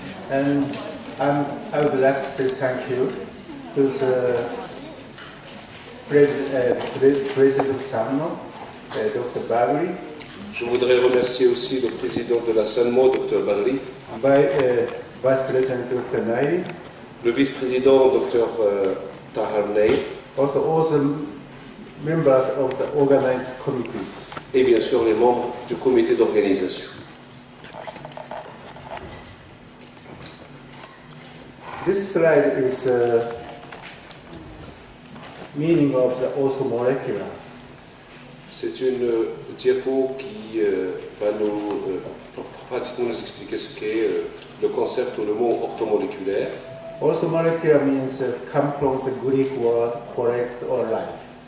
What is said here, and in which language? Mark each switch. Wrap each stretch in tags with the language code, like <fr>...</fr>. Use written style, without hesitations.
<en>And I would like to say thank you to the President Sanno, Dr. Bagri.</en> <fr>Je voudrais remercier aussi le président de la SANMO, Dr. Barli,</fr> <en>Vice President Dr. Nairi,</en> <fr>le vice-président Dr. Tahar Ney,</fr> <en>also all the members of the organized committees.</en> <fr>Et bien sûr les membres du comité d'organisation.</fr> <en>This slide is meaning of the orthomolecular.</en> <fr>C'est une diapo qui va pratiquement nous expliquer ce qu'est le concept ou le mot orthomoléculaire.</fr> <en>Orthomolecular means come from the Greek word correct or right.</en>